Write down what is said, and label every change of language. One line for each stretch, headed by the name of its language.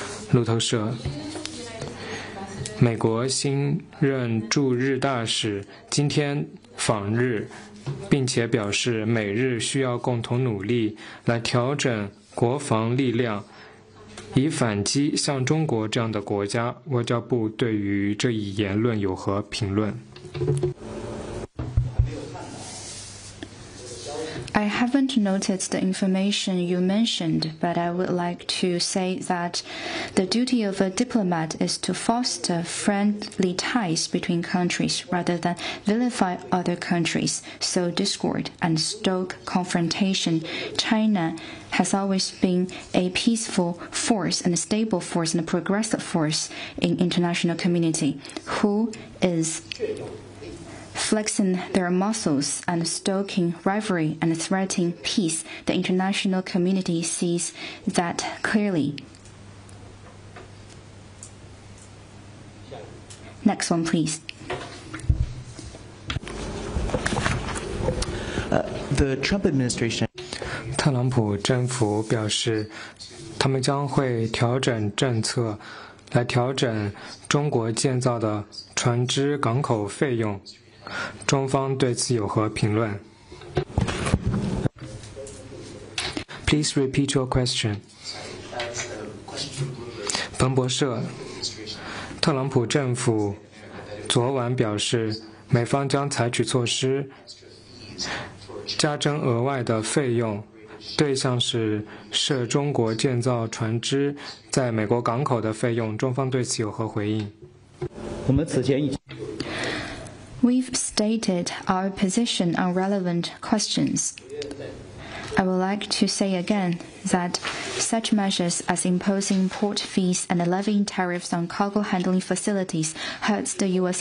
Chinese: 路透社，美国新任驻日大使今天访日，并且表示美日需要共同努力来调整国防力量，以反击像中国这样的国家。外交部对于这一言论有何评论？
English: I haven't noted the information you mentioned, but I would like to say that the duty of a diplomat is to foster friendly ties between countries rather than vilify other countries, sow discord, and stoke confrontation. China has always been a peaceful force and a stable force and a progressive force in international community who is flexing their muscles and stoking rivalry and threatening peace. The international community sees that clearly. Next one, please. The Trump administration.
Chinese: 特朗普政府表示，他们将会调整政策，来调整中国建造的船只港口费用。中方对此有何评论 ？
English: Please repeat your question.
Chinese: 彭博社，特朗普政府昨晚表示，美方将采取措施，加征额外的费用，对象是涉中国建造船只在美国港口的费用。中方对此有何回应？我们此前已经。
English: We've stated our position on relevant questions. I would like to say again that such measures as imposing port fees and levying tariffs on cargo handling facilities hurts the U.S.